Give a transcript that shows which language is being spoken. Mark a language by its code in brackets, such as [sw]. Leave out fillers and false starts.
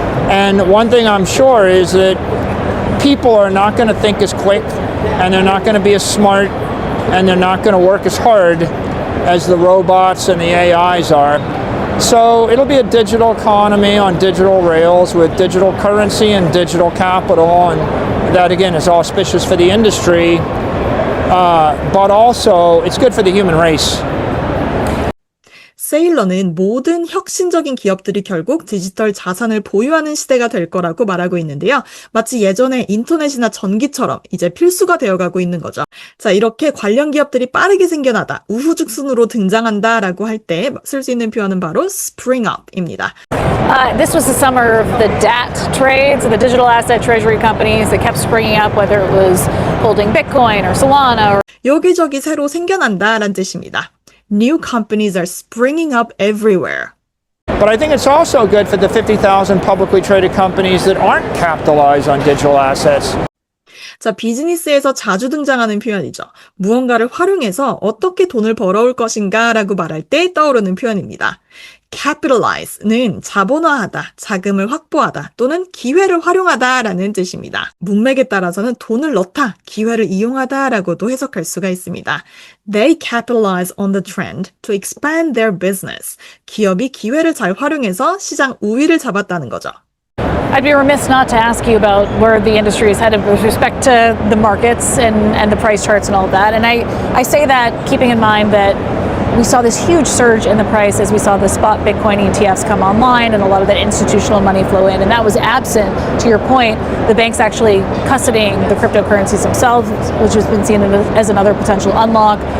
[en] And one thing I'm sure is that people are not going to think as quick, and they're not going to be as smart, and they're not going to work as hard as the robots and the AIs are. So it'll be a digital economy on digital rails with digital currency and digital capital, and that again is auspicious for the industry, but also it's good for the human race. [ko] 세일러는 모든 혁신적인 기업들이 결국 디지털 자산을 보유하는 시대가 될 거라고 말하고 있는데요. 마치 예전에 인터넷이나 전기처럼 이제 필수가 되어가고 있는 거죠. 자, 이렇게 관련 기업들이 빠르게 생겨나다, 우후죽순으로 등장한다 라고 할 때 쓸 수 있는 표현은 바로 spring up입니다. [en] This was the summer of the DAT trades, the digital asset treasury companies that kept springing up, whether it was holding Bitcoin or Solana. [ko] 여기저기 새로 생겨난다 라는 뜻입니다. [en] New companies are springing up everywhere. But I think it's also good for the 50,000 publicly traded companies that aren't capitalized on digital assets. [ko] 자, 비즈니스에서 자주 등장하는 표현이죠. 무언가를 활용해서 어떻게 돈을 벌어올 것인가 라고 말할 때 떠오르는 표현입니다. capitalize는 자본화하다, 자금을 확보하다 또는 기회를 활용하다 라는 뜻입니다. 문맥에 따라서는 돈을 넣다, 기회를 이용하다 라고도 해석할 수가 있습니다. [en] They capitalize on the trend to expand their business. [ko] 기업이 기회를 잘 활용해서 시장 우위를 잡았다는 거죠. [en] I'd be remiss not to ask you about where the industry is headed with respect to the markets and the price charts and all of that. And I say that keeping in mind that we saw this huge surge in the price as we saw the spot Bitcoin ETFs come online and a lot of that institutional money flow in. And that was absent, to your point, the banks actually custodying the cryptocurrencies themselves, which has been seen as another potential unlock.